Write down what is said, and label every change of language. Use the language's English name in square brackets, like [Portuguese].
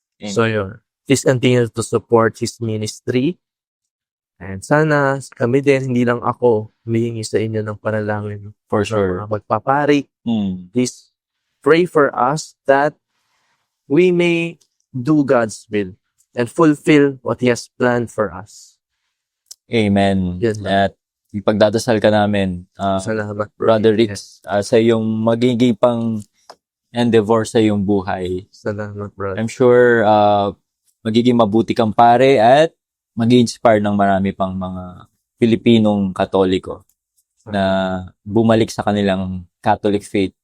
[English] So yun, please continue to support his ministry. [Filipino] And sana kami din, hindi lang ako, humihingi sa inyo ng panalangin. [English] For sure. [Filipino] Mga magpapari. [English] Please pray for us that we may do God's will and fulfill what He has planned for us. Amen. Yes, [Filipino] At ipagdadasal ka namin, Salamat. Brother Rick, sa iyong magiging pang endeavor sa iyong buhay. Salamat, brother. [English] I'm sure [Filipino] magiging mabuti kang pare at mag-inspire ng marami pang mga Pilipinong Katoliko na bumalik sa kanilang Catholic faith.